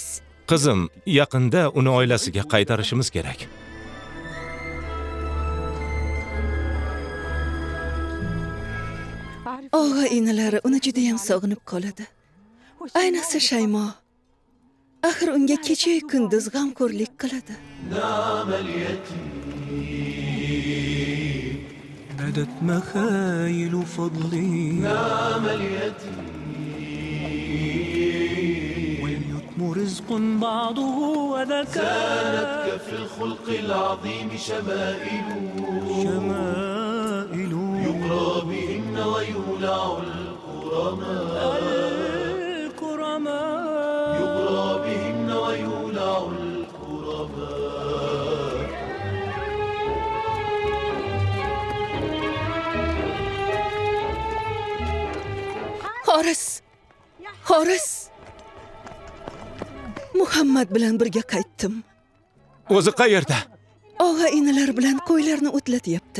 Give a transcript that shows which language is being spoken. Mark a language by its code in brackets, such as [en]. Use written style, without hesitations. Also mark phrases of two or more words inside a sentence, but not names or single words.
[uz] Qizim, yaqinda uni oilasiga qaytarishimiz kerak. Og'a-inilari uni juda ham sog'inib qoladi. Ayniqsa Shaymo. Axir unga kecha-yu kunduz g'amxo'rlik qiladi. [ar] بدت مخايل فضلي نعم اليتيم واليتم رزق بعضه وذكاء زانت كفي الخلق العظيم شمائل يقرى بهن ويولع الكرماء يقرى بهن ويولع الكرماء. [uz] Xoris. Muhammad bilan birga qaytdim. O'zi qayerda? Og'a-inilar bilan qo'ylarni o'tlatyapti.